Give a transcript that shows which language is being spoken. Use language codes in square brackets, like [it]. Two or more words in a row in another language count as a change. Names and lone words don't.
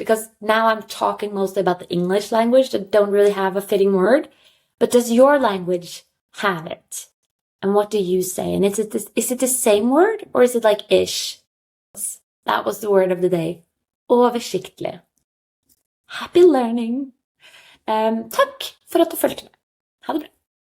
[en] Because now I'm talking mostly about the English language that don't really have a fitting word. But does your language have it? And what do you say? And is it the same word, or is it like ish? That was the word of the day. Oversiktlig. Happy learning! [no] Takk for at du fulgte med. Ha det bra!